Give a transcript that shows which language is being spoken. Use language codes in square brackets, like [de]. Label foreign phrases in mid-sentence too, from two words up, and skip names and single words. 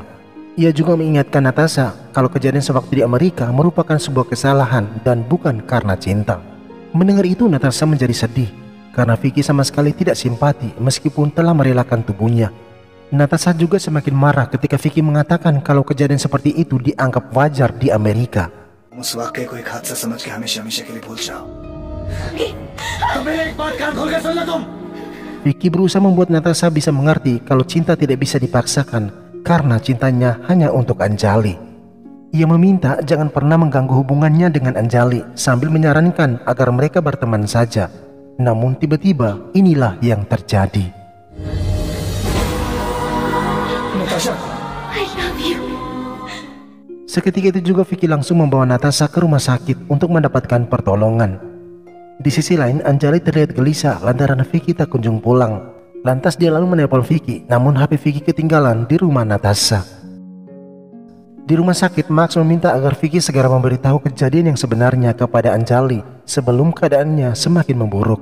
[id] Ia juga mengingatkan Natasha kalau kejadian sewaktu di Amerika merupakan sebuah kesalahan dan bukan karena cinta. Mendengar itu, Natasha menjadi sedih karena Vicky sama sekali tidak simpati meskipun telah merelakan tubuhnya. Natasha juga semakin marah ketika Vicky mengatakan kalau kejadian seperti itu dianggap wajar di Amerika. [hi] उस वाकये को एक हादसा समझ के हमेशा हमेशा के लिए भूल जाओ। [id] Vicky berusaha membuat Natasha bisa mengerti kalau cinta tidak bisa dipaksakan karena cintanya hanya untuk Anjali. Ia meminta jangan pernah mengganggu hubungannya dengan Anjali sambil menyarankan agar mereka berteman saja. Namun tiba-tiba inilah yang terjadi. Natasha, [en] I love you. [id] Seketika itu juga Vicky langsung membawa Natasha ke rumah sakit untuk mendapatkan pertolongan. Di sisi lain, Anjali terlihat gelisah lantaran Vicky tak kunjung pulang. Lantas dia lalu menelpon Vicky, namun HP Vicky ketinggalan di rumah Natasha. Di rumah sakit, Max meminta agar Vicky segera memberitahu kejadian yang sebenarnya kepada Anjali sebelum keadaannya semakin memburuk.